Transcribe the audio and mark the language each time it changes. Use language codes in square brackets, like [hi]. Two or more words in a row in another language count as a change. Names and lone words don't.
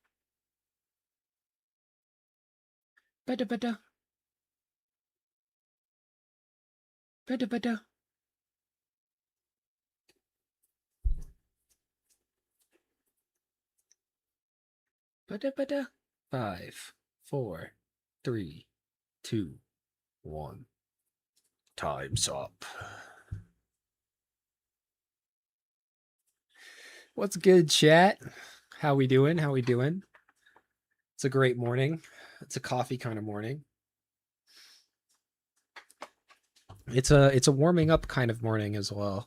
[en] Bada, bada. Bada, bada. Ba-da-ba-da. 5, 4, 3, 2, 1. Time's up. What's good, chat? How we doing? How we doing? It's a great morning. It's a coffee kind of morning. It's a warming up kind of morning as well.